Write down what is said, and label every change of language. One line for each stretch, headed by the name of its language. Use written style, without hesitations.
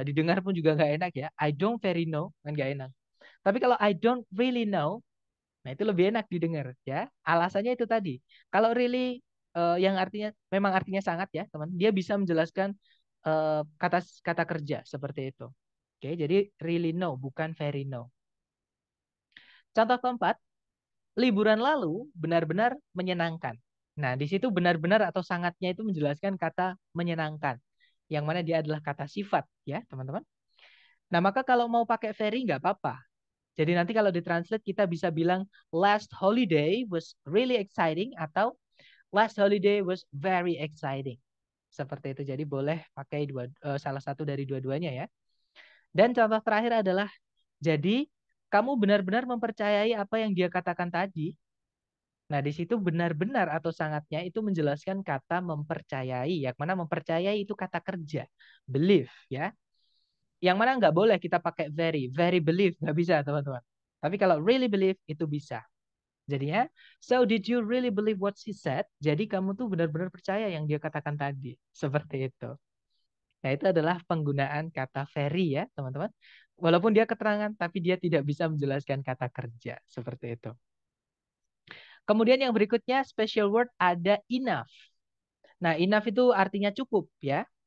Indonesian: Didengar pun juga nggak enak ya.
English: I don't very know,
Indonesian: kan nggak enak. Tapi kalau
English: I don't really know,
Indonesian: nah itu lebih enak didengar ya. Alasannya itu tadi. Kalau really yang artinya memang artinya sangat ya, teman. Dia bisa menjelaskan kata kata kerja seperti itu. Oke, jadi really know bukan very know. Contoh keempat, liburan lalu benar-benar menyenangkan. Nah, di situ benar-benar atau sangatnya itu menjelaskan kata menyenangkan. Yang mana dia adalah kata sifat ya, teman-teman. Nah, maka kalau mau pakai very nggak apa-apa. Jadi nanti kalau ditranslate kita bisa bilang
English: last holiday was really exciting
Indonesian: atau
English: last holiday was very exciting.
Indonesian: Seperti itu. Jadi boleh pakai salah satu dari dua-duanya ya. Dan contoh terakhir adalah jadi kamu benar-benar mempercayai apa yang dia katakan tadi. Nah, di situ benar-benar atau sangatnya itu menjelaskan kata mempercayai. Yang mana mempercayai itu kata kerja. Believe ya. Yang mana nggak boleh kita pakai very believe, nggak bisa teman-teman. Tapi kalau really believe itu bisa. Jadinya,
English: so did you really believe what she said?
Indonesian: Jadi kamu tuh benar-benar percaya yang dia katakan tadi. Seperti itu. Nah, itu adalah penggunaan kata very ya teman-teman. Walaupun dia keterangan, tapi dia tidak bisa menjelaskan kata kerja. Seperti itu. Kemudian yang berikutnya special word ada enough. Nah, enough itu artinya cukup ya.